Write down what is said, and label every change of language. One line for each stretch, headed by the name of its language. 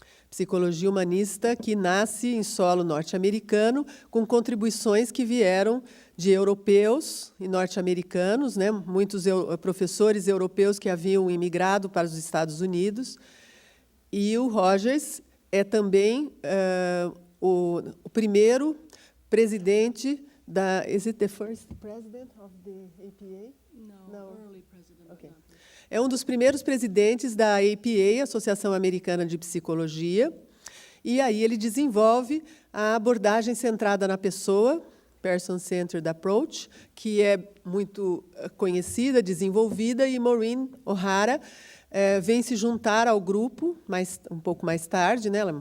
Portuguese: Psicologia humanista que nasce em solo norte-americano, com contribuições que vieram de europeus e norte-americanos, né? Muitos professores europeus que haviam imigrado para os Estados Unidos. E o Rogers é também o primeiro presidente da...
English: Is it the first president of the APA? No. Early president. Okay.
Portuguese: É um dos primeiros presidentes da APA, Associação Americana de Psicologia, e aí ele desenvolve a abordagem centrada na pessoa, Person-Centered Approach, que é muito conhecida, desenvolvida, e Mauren O'Hara vem se juntar ao grupo um pouco mais tarde, né?